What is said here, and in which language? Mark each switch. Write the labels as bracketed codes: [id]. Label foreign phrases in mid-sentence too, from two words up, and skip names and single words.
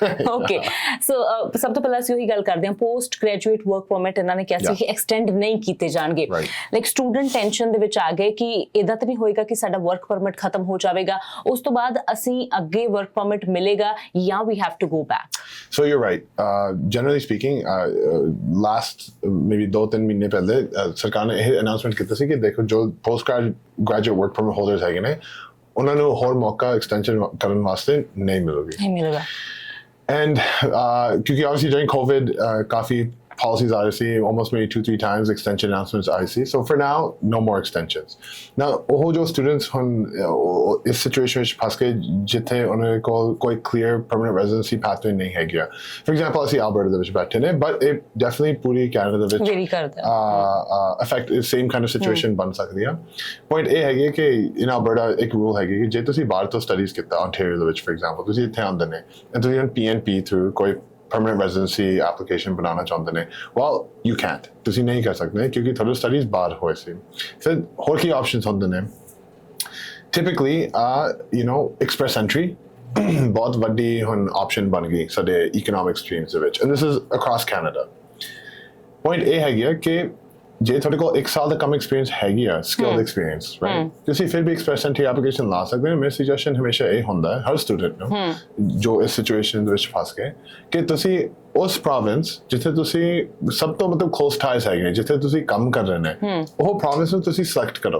[pa] ਓਕੇ, ਸੋ ਸਭ ਤੋਂ ਪਹਿਲਾਂ ਅਸੀਂ ਉਹੀ ਗੱਲ ਕਰਦੇ ਹਾਂ, [en] post graduate work permit [pa] ਇਹਨਾਂ ਨੇ ਕਿਹਾ ਸੀ ਕਿ ਐਕਸਟੈਂਡ ਨਹੀਂ ਕੀਤੇ ਜਾਣਗੇ। [en] like student tension [pa] ਦੇ ਵਿੱਚ ਆ ਗਏ ਕਿ ਇਦਾਂ ਤਾਂ ਨਹੀਂ ਹੋਏਗਾ ਕਿ ਸਾਡਾ [en] work permit [pa] ਖਤਮ ਹੋ ਜਾਵੇਗਾ, ਉਸ ਤੋਂ ਬਾਅਦ ਅਸੀਂ ਅੱਗੇ [en] work permit [pa] ਮਿਲੇਗਾ ਜਾਂ [en] we have to go back? So you're right. Generally speaking, last maybe 2-3 [pa] ਮਹੀਨੇ ਪਹਿਲੇ ਸਰਕਾਰ ਨੇ ਇਹ ਅਨਾਉਂਸਮੈਂਟ ਕੀਤਾ ਸੀ ਕਿ ਦੇਖੋ ਜੋ [en] post graduate work permit holders [pa] ਹੈਗੇ ਨੇ ਉਹਨਾਂ ਨੂੰ ਹੋਰ ਮੌਕਾ ਐਕਸਟੈਂਸ਼ਨ ਕਰਨ ਵਾਸਤੇ ਨਹੀਂ ਮਿਲੇਗਾ। [en] ਐਂਡ ਕਿਉਂਕਿ obviously during COVID ਕਾਫੀ policies I see almost maybe 2-3 times extension announcements I see. So for now, no more extensions. Now, [pa] ਉਹ ਜੋ students ਹੁਣ ਇਸ situation ਵਿੱਚ ਫਸ ਕੇ ਜਿੱਥੇ ਉਹਨਾਂ ਕੋਲ ਕੋਈ [en] clear permanent residency pathway [pa] ਨਹੀਂ ਹੈਗਾ। [en] For example, [pa] ਅਸੀਂ Alberta ਦੇ ਵਿੱਚ ਬੈਠੇ ਨੇ, [en] but it definitely [pa] ਪੂਰੀ Canada ਦੇ ਵਿੱਚ [en] affect same kind of situation [pa] ਬਣ ਸਕਦੀ ਆ। Point ਇਹ ਹੈਗੀ ਕਿ in Alberta ਇੱਕ rule ਹੈਗੀ ਕਿ ਜੇ ਤੁਸੀਂ ਬਾਹਰ ਤੋਂ studies ਕੀਤਾ Ontario ਦੇ ਵਿੱਚ [en] for example, [pa] ਤੁਸੀਂ ਇੱਥੇ ਆਉਂਦੇ ਨੇ and ਤੁਸੀਂ PNP through ਕੋਈ [en] permanent residency application [pa] ਬਣਾਉਣਾ ਚਾਹੁੰਦੇ ਨੇ, [en] well you can't, [pa] ਤੁਸੀਂ ਨਹੀਂ ਕਰ ਸਕਦੇ ਕਿਉਂਕਿ ਤੁਹਾਡੀ ਸਟੱਡੀਜ਼ ਬਾਹਰ ਹੋਏ ਸੀ। ਫਿਰ ਹੋਰ ਕੀ ਆਪਸ਼ਨਸ ਹੁੰਦੇ ਨੇ? [en] typically you know, express entry [pa] ਬਹੁਤ ਵੱਡੀ ਹੁਣ ਆਪਸ਼ਨ ਬਣ ਗਈ ਸਾਡੇ [en] economic streams [pa] ਦੇ ਵਿੱਚ, [en] and this is across Canada. [pa] point ਇਹ ਹੈਗੀ ਕਿ ਜੇ ਤੁਹਾਡੇ ਕੋਲ 1 ਸਾਲ ਦਾ ਕੰਮ ਐਕਸਪੀਰੀਅੰਸ ਹੈਗੀ ਆ, [en] skilled experience, [pa] ਰਾਈਟ, ਤੁਸੀਂ ਫਿਰ ਵੀ [en] express entry application [pa] ਲਾ ਸਕਦੇ ਹੋ। ਮੇਰਾ ਸੁਜੈਸ਼ਨ ਹਮੇਸ਼ਾ ਇਹ ਹੁੰਦਾ ਹੈ ਹਰ ਸਟੂਡੈਂਟ ਨੂੰ ਜੋ ਇਸ ਸਿਚੁਏਸ਼ਨ ਦੇ ਵਿੱਚ ਫਸ ਗਏ ਕਿ ਤੁਸੀਂ ਉਸ ਪ੍ਰੋਵਿੰਸ ਜਿੱਥੇ ਤੁਸੀਂ ਸਭ ਤੋਂ ਮਤਲਬ [en] close ties [pa] ਹੈਗੇ, ਜਿੱਥੇ ਤੁਸੀਂ ਕੰਮ ਕਰ ਰਹੇ ਨੇ, ਉਹ ਪ੍ਰੋਵਿੰਸ ਨੂੰ ਤੁਸੀਂ ਸਿਲੈਕਟ ਕਰੋ।